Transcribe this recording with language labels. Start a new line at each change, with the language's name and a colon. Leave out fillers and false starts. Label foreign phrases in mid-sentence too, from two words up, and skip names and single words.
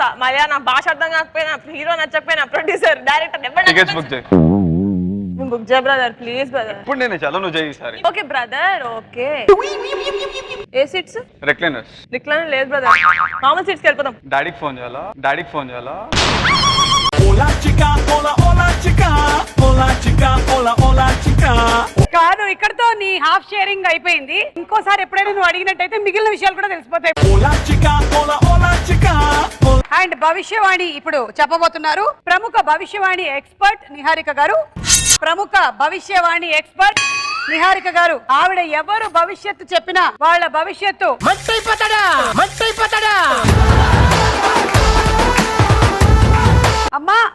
Telugu: మళ్ళీ నా భాష అర్థం కాకపోయినా, హీరో నచ్చకపోయినా,
English: producer director tickets book
Telugu: చేయి. బుక్ చేయ బ్రదర్,
English: please brother.
Telugu: ఇప్పుడు నేను చాలా నువ్వు చేయి సారి.
English: okay brother, okay. ఏ సీట్స్? రెక్లైనర్స్.
Telugu: రిక్లైన్ లేదు బ్రదర్, మామూలు సీట్స్కి వెళ్ళిపోదాం. డాడీకి ఫోన్ చేయాలా?
Spanish: Hola chica, hola hola chica, hola chica, hola hola chica.
Telugu: కాదు, ఇక్కడతో నీ
English: half sharing
Telugu: అయిపోయింది. ఇంకోసారి ఎప్పుడైనా నువ్వు అడిగినట్టయితే మిగిలిన విషయాలు కూడా తెలిసిపోతాయి.
Spanish: Hola chica, hola hola chica.
Telugu: అండ్ భవిష్యవాణి ఇప్పుడు చెప్పబోతున్నారు ప్రముఖ భవిష్యవాణి ఎక్స్పర్ట్ నిహారిక గారు. ప్రముఖ భవిష్యవాణి ఎక్స్పర్ట్ నిహారిక గారు. ఆవిడ ఎవరు భవిష్యత్తు చెప్పినా వాళ్ళ భవిష్యత్తు అమ్మా